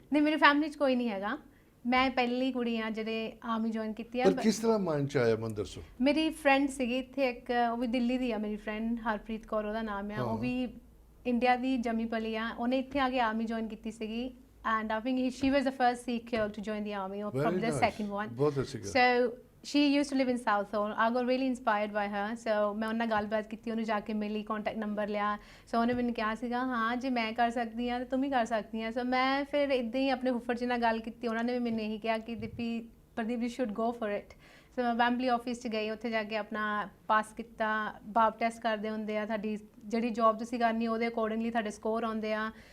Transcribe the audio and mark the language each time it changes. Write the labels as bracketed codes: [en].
[pa] ਨਹੀਂ, ਮੇਰੀ ਫੈਮਿਲੀ 'ਚ ਕੋਈ ਨਹੀਂ ਹੈਗਾ, ਮੈਂ ਪਹਿਲੀ ਕੁੜੀ ਹਾਂ ਜਿਹੜੇ ਆਰਮੀ ਜੁਆਇਨ ਕੀਤੀ ਹੈ। ਪਰ ਕਿਸ ਤਰ੍ਹਾਂ ਮਾਈਂਡ 'ਚ ਆਇਆ ਮੈਨੂੰ ਦੱਸੋ? ਮੇਰੀ ਫਰੈਂਡ ਸੀਗੀ ਇੱਥੇ ਇੱਕ, ਉਹ ਵੀ ਦਿੱਲੀ ਦੀ ਆ ਮੇਰੀ ਫਰੈਂਡ, ਹਰਪ੍ਰੀਤ ਕੌਰ ਉਹਦਾ ਨਾਮ ਆ, ਉਹ ਵੀ ਇੰਡੀਆ ਦੀ ਜੰਮੀ ਪਲੀ ਆ। ਉਹਨੇ ਇੱਥੇ ਆ ਕੇ ਆਰਮੀ ਜੁਆਇਨ ਕੀਤੀ ਸੀਗੀ, [en] And I think she was the first Sikh girl to join the army, or probably the second one. [pa] ਬਹੁਤ ਅੱਛੀ ਗੱਲ। [en] So she used to live in South Hall. I got really inspired by her. [pa] So ਮੈਂ ਉਹਨਾਂ ਨਾਲ ਗੱਲਬਾਤ ਕੀਤੀ, ਉਹਨੂੰ ਜਾ ਕੇ ਮਿਲੀ, ਕੰਟੈਕਟ ਨੰਬਰ ਲਿਆ। ਸੋ ਉਹਨੇ ਮੈਨੂੰ ਕਿਹਾ ਸੀਗਾ ਹਾਂ ਜੇ ਮੈਂ ਕਰ ਸਕਦੀ ਹਾਂ ਤਾਂ ਤੂੰ ਵੀ ਕਰ ਸਕਦੀ ਹਾਂ। ਸੋ ਮੈਂ ਫਿਰ ਇੱਦਾਂ ਹੀ ਆਪਣੇ ਫੁੱਫੜ ਜੀ ਨਾਲ ਗੱਲ ਕੀਤੀ, ਉਹਨਾਂ ਨੇ ਵੀ ਮੈਨੂੰ ਇਹੀ ਕਿਹਾ ਕਿ Pradeep [en] You should go for it. [pa] ਸੋ ਮੈਂ ਵੈਂਬਲੀ ਆਫਿਸ 'ਚ ਗਈ, ਉੱਥੇ ਜਾ ਕੇ ਆਪਣਾ ਪਾਸ ਕੀਤਾ। ਬਾਪ ਟੈਸਟ ਕਰਦੇ ਹੁੰਦੇ ਆ, ਤੁਹਾਡੀ ਜਿਹੜੀ ਜੋਬ ਤੁਸੀਂ ਕਰਨੀ ਉਹਦੇ ਅਕੋਰਡਿੰਗਲੀ ਤੁਹਾਡੇ ਸਕੋਰ ਆਉਂਦੇ ਆ।